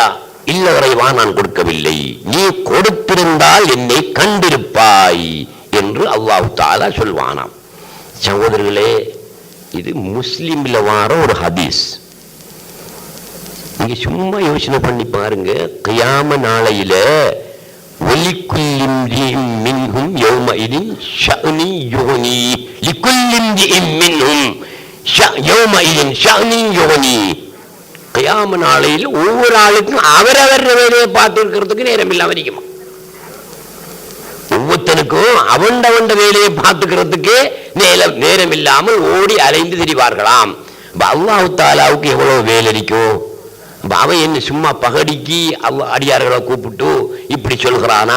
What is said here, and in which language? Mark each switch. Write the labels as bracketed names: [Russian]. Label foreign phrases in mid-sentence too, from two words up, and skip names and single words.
[Tamil] இல்ல இறைவா, நான் கொடுக்கவில்லை, நீ கொடுத்திருந்தால் என்னை கண்டிருப்பாய் என்று [Arabic] الله تعالى [Tamil] சொல்வானாம். சகோதரர்களே, இது முஸ்லிம்ல வார ஒரு ஹதீஸ். நீங்க சும்மா யோசனை பண்ணி பாருங்க. கியாம நாளையில [Arabic] وَلِكُلِّ امْرِئٍ مِّنْهُمْ يَوْمَئِذٍ شَأْنٌ يُغْنِيهِ لِكُلِّ امْرِئٍ مِّنْهُمْ يَوْمَئِذٍ شَأْنٌ يُغْنِيهِ. [Tamil] கியாம நாளையில் ஒவ்வொரு ஆளுக்கும் அவரவர் வேலையை பார்த்து இருக்கிறதுக்கு நேரம் இல்லாம இருக்குமா? ஒவ்வொருத்தனுக்கும் அவண்ட வேலையை பார்த்துக்கிறதுக்கு நேரம் இல்லாமல் ஓடி அலைந்து திரிவார்களாம். அல்லாஹ் தஆலாவுக்கு எவ்வளவு வேலை இருக்கும்? அவன் என்ன சும்மா பகடிக்கு அடியார்களை கூப்பிட்டு இப்படி சொல்கிறானா?